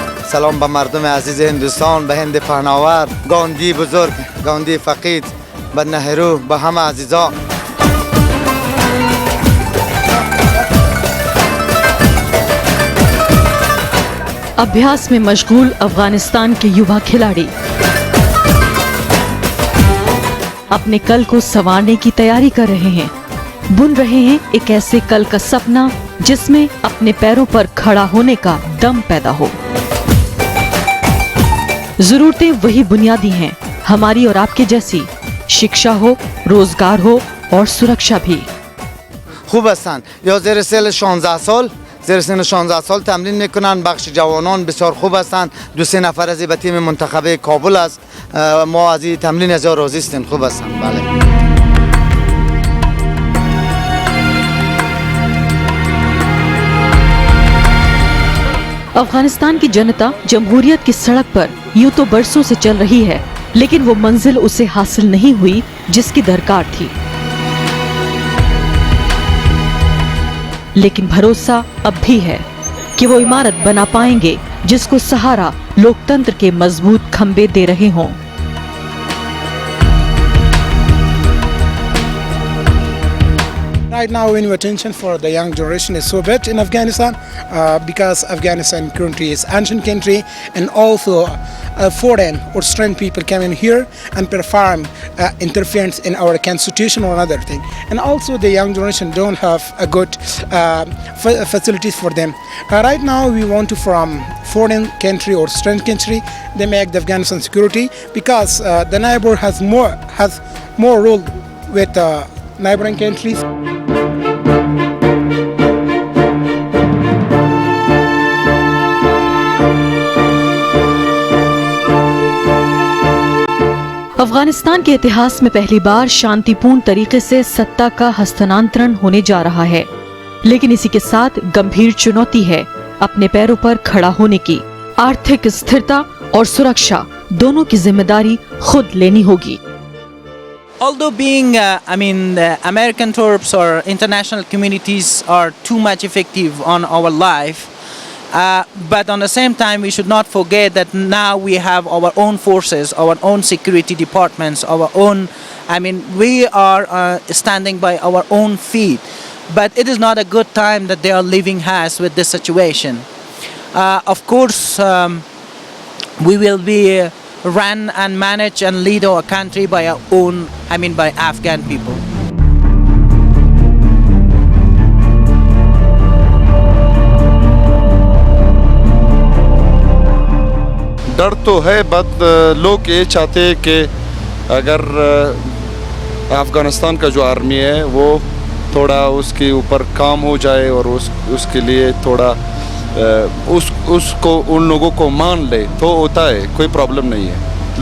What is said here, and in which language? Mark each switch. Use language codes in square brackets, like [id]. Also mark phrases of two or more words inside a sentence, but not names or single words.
[fa] سلام به مردم عزیز هندوستان، به هند پهناور، گاندی بزرگ، گاندی فقید، به نهرو، به همه عزیزان. [hi] अभ्यास में मशगूल अफगानिस्तान के युवा खिलाड़ी अपने कल को संवारने की तैयारी कर रहे हैं, बुन रहे हैं एक ऐसे कल का सपना जिसमें अपने पैरों पर खड़ा होने का दम पैदा हो। जरूरतें वही बुनियादी हैं, हमारी और आपके जैसी, शिक्षा हो, रोजगार हो और सुरक्षा भी। [fa] خوب هستند یا زیر سن 16 سال، زیر سن 16 سال تمرین میکنن. بخش جوانان بسیار خوب هستند. 2-3 نفر از به تیم منتخب کابل است. ما از این تمرین از راضی هستیم. خوب هستند. بله. [hi] अफगानिस्तान की जनता जमहूरियत की सड़क पर यूं तो बरसों से चल रही है, लेकिन वो मंजिल उसे हासिल नहीं हुई जिसकी दरकार थी। लेकिन भरोसा अब भी है कि वो इमारत बना पाएंगे जिसको सहारा लोकतंत्र के मजबूत खंबे दे रहे हों। [en] Right now, when attention for the young generation is so bad in Afghanistan, because Afghanistan currently is ancient country, and also foreign or strange people come in here and perform interference in our constitution or another thing. And also the young generation don't have a good facilities for them. Right now, we want to from foreign country or strange country, they make the Afghanistan security because the neighbor has more role with neighboring countries. [hi] अफगानिस्तान के इतिहास में पहली बार शांतिपूर्ण तरीके से सत्ता का हस्तांतरण होने जा रहा है, लेकिन इसी के साथ गंभीर चुनौती है अपने पैरों पर खड़ा होने की। आर्थिक स्थिरता और सुरक्षा दोनों की जिम्मेदारी खुद लेनी होगी। [en] Although being, the American troops or international communities are too much effective on our life, but on the same time we should not forget that now we have our own forces, our own security departments, our own, we are standing by our own feet. But it is not a good time that they are leaving us with this situation. Of course, we will be run and manage and lead our country by our own, by Afghan people. [hi] डर तो है, बट लोग ये चाहते हैं कि अगर अफ़गानिस्तान का जो आर्मी है वो थोड़ा उसके ऊपर काम हो जाए और उसके लिए थोड़ा उसको उन लोगों को मान ले तो होता है, कोई प्रॉब्लम नहीं है।